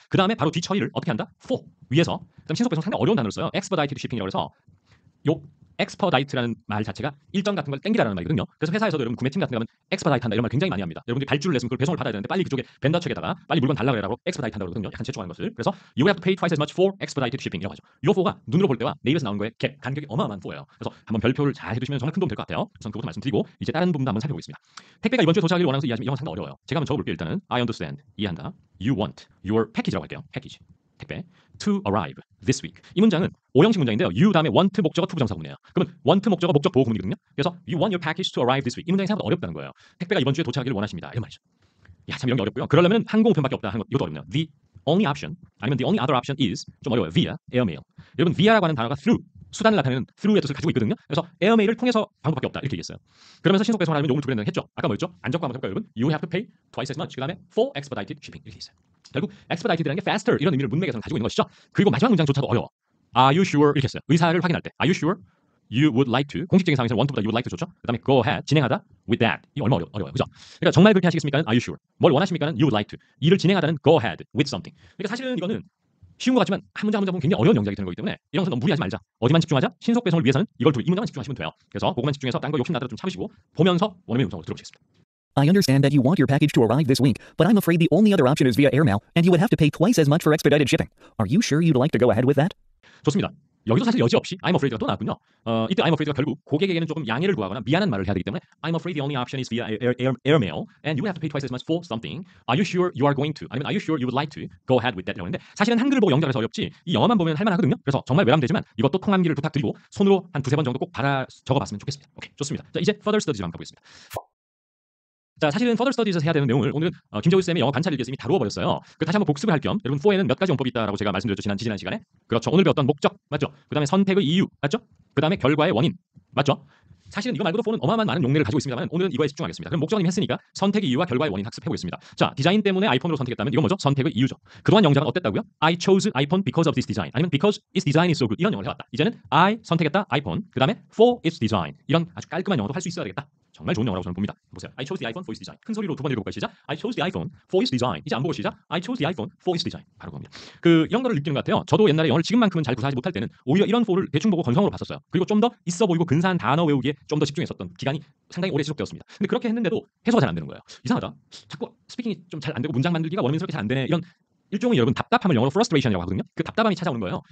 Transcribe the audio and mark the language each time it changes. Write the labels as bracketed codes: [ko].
[ko] 그 다음에 바로 뒤 처리를 어떻게 한다? for 위에서. 그다음 신속 배송 상당히 어려운 단어를 써요. expedited shipping 이라고 해서 요 expedite라는 말 자체가 일정 같은 걸 땡기라는 말이거든요. 그래서 회사에서도 여러분 구매팀 같은 거 가면 expedite 한다 이런 말 굉장히 많이 합니다. 여러분들이 발주를 냈으면 그걸 배송을 받아야 되는데 빨리 그쪽에 벤더 측에다가 빨리 물건 달라 그래라고 expedite 한다고 그러거든요. 약간 재촉하는 것을. [en] 그래서 you have to pay twice as much for expedited shipping 이라고 하죠. [ko] 요 4가 눈으로 볼 때와 네이버에서 나오는 거에 갭 간격이 어마어마한 4예요. 그래서 한번 별표를 잘 해두시면 정말 큰 도움 될 것 같아요. 우선 그것도 말씀드리고 이제 다른 부분도 한번 살펴보겠습니다. 택배가 이번 주에 도착하기를 원하면서 이해하시면 이런 건 상당히 어려워요. 제가 한번 적어볼게요. 일단은 I understand 이해한다. [en] You want your package 라고 할게요. 패키지 택배 to arrive this week. [ko] 이 문장은 오형식 문장인데요. you 다음에 want 목적어 to 부정사구문이에요. 그러면 want 목적어 목적 보호 구문이거든요. [en] 그래서 you want your package to arrive this week. 이 문장이 생각보다 어렵다는 거예요. [ko] 택배가 이번 주에 도착하기를 원하십니다. 이런 말이죠. 야, 참 이런 게 어렵고요. 그러려면 항공편밖에 없다 하는 것 이것도 어렵네요. [en] The only option 아니면 the only other option is 좀 어려워요. via airmail. [ko] 여러분 via라고 하는 단어가 through 수단을 나타내는 through의 뜻을 가지고 있거든요. 그래서 에어메일을 통해서 방법밖에 없다 이렇게 얘기했어요. 그러면서 신속 배송을 하려면 요금을 두 배 낸다고 했죠. 아까 뭐였죠? 안적과 한번 해볼까요, 여러분? [en] You have to pay twice as much. [ko] 그 다음에 for expedited shipping 이렇게 있어요. 결국 expedited라는 게 faster 이런 의미를 문맥에서는 가지고 있는 것이죠. 그리고 마지막 문장조차도 어려워. [en] Are you sure 이렇게 했어요. 의사를 확인할 때 Are you sure you would like to 공식적인 상황에서는 want to보다 you would like to 좋죠. [ko] 그 다음에 go ahead 진행하다 with that 이거 얼마 어려워요. 그죠? [en] 그러니까 정말 그렇게 하시겠습니까는 Are you sure 뭘 원하십니까는 you would like to 일을 진행하다는 go ahead with something. [ko] 그러니까 사실은 이거는 쉬운 것 같지만 한 문장 한 문장 보면 굉장히 어려운 영작이 되는 거기 때문에 이런 것은 너무 무리하지 말자. 어디만 집중하자. 신속 배송을 위해서는 이걸 이 문장만 집중하시면 돼요. 그래서 그것만 집중해서 딴 거 욕심 나더라도 좀 참으시고 보면서 원어민 음성으로 들어보시겠습니다. [en] I understand that you want your package to arrive this week, but I'm afraid the only other option is via airmail, and you would have to pay twice as much for expedited shipping. Are you sure you'd like to go ahead with that? [ko] 좋습니다. 여기도 사실 여지없이 I'm afraid가 또 나왔군요. [en] 이때 I'm afraid가 결국 고객에게는 조금 양해를 구하거나 미안한 말을 해야 되기 때문에 I'm afraid the only option is via airmail and you would have to pay twice as much for something. Are you sure you are going to? 아니면 Are you sure you would like to go ahead with that? [ko] 이라고 했는데 사실은 한글을 보고 영작을 해서 어렵지 이 영어만 보면 할만하거든요. 그래서 정말 외람되지만 이것도 통함기를 부탁드리고 손으로 한 두세 번 정도 꼭 적어봤으면 좋겠습니다. 오케이, 좋습니다. 자, 이제 further studies 한번 가보겠습니다. 자, 사실은 further studies에서 해야 되는 내용을 오늘은 김재우 쌤의 영어 관찰 일기에서 이미 다루어버렸어요. 그 다시 한번 복습을 할 겸 여러분 4에는 몇 가지 원법이 있다라고 제가 말씀드렸죠. 지난 시간에. 그렇죠. 오늘 배웠던 목적 맞죠? 그 다음에 선택의 이유 맞죠? 그 다음에 결과의 원인 맞죠? 사실은 이거 말고도 4는 어마어마한 많은 용례를 가지고 있습니다만 오늘은 이거에 집중하겠습니다. 그럼 목적은 이미 했으니까 선택의 이유와 결과의 원인 학습해보겠습니다. 자, 디자인 때문에 아이폰으로 선택했다면 이건 뭐죠? 선택의 이유죠. 그동안 영작은 어땠다고요? [en] I chose iPhone because of this design 아니면 because its design is so good 이런 영어를 해왔다. [ko] 이제는 I 선택했다 아이폰 그 다음에 for its design 이런 아주 깔끔한 영어도 할 수 있어야 되겠다. 정말 좋은 영어라고 저는 봅니다. 보세요. [en] I chose the iPhone for its design. [ko] 큰 소리로 두 번 읽어볼까요? 시작. [en] I chose the iPhone for its design. [ko] 이제 안 보고 시작. [en] I chose the iPhone for its design. [ko] 바로 그겁니다. 이런 거를 느끼는 것 같아요. 저도 옛날에 영어를 지금만큼은 잘 구사하지 못할 때는 오히려 이런 4를 대충 보고 건성으로 봤었어요. 그리고 좀 더 있어 보이고 근사한 단어 외우기에 좀 더 집중했었던 기간이 상당히 오래 지속되었습니다. 근데 그렇게 했는데도 해소가 잘 안 되는 거예요. 이상하다. 자꾸 스피킹이 좀 잘 안 되고 문장 만들기가 원어민스럽게 잘 안 되네. 이런 일종의 여러분 답답함을 영어로 frustration이라고 하거든요. 그 답답함이 찾아오는 거예요.